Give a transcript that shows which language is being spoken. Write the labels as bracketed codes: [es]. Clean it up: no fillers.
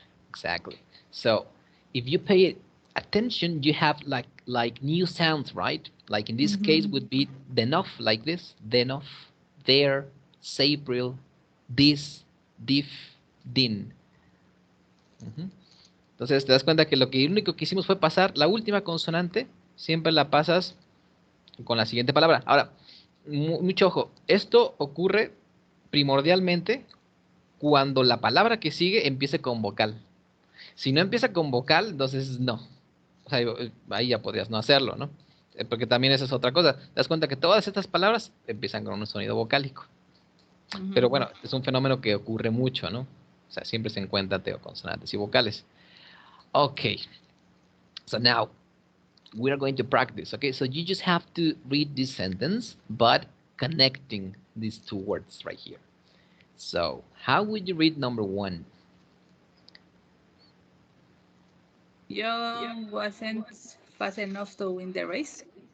[en] Exactly. So if you pay attention, you have like new sounds, right? Like in this case would be enough, like this, enough, there, April, this, diff, din. [es] Entonces te das cuenta que lo único que hicimos fue pasar la última consonante, siempre la pasas con la siguiente palabra. Ahora, mucho ojo, esto ocurre primordialmente cuando la palabra que sigue empiece con vocal. Si no empieza con vocal, entonces no. O sea, ahí ya podrías no hacerlo, ¿no? Porque también esa es otra cosa. Te das cuenta que todas estas palabras empiezan con un sonido vocálico. Pero bueno, es un fenómeno que ocurre mucho, ¿no? O sea, siempre se encuentran consonantes y vocales. Okay. [en] So now, we are going to practice. Okay, so you just have to read this sentence, but connecting these two words right here. So how would you read number one? John wasn't fast enough to win the race.